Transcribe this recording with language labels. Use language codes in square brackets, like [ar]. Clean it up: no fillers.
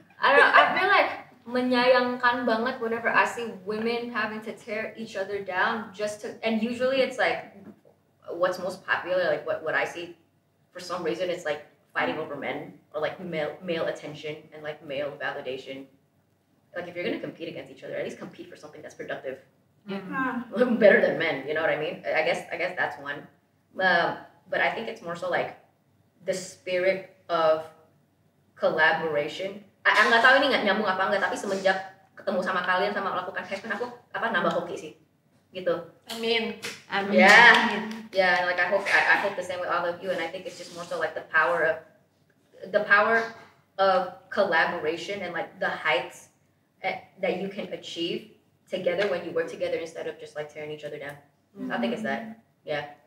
[en] I don't know, I feel like [id] menyayangkan banget [en] whenever I see women having to tear each other down just to, and usually it's like what's most popular, like what I see for some reason it's like fighting over men or like male attention and like male validation. Like if you're gonna compete against each other, at least compete for something that's productive. Better than men, you know what I mean? I guess that's one. But I think it's more so like the spirit of collaboration. [id] Aku nggak tahu ini nggak nyambung apa enggak, tapi semenjak ketemu sama kalian sama melakukan Haven, aku nambah hoki sih, gitu. Amin. [en] Yeah. Like I hope the same with all of you, and I think it's just more so like the power of collaboration and like the heights that you can achieve together when you work together instead of just like tearing each other down. So I think it's that. Yeah.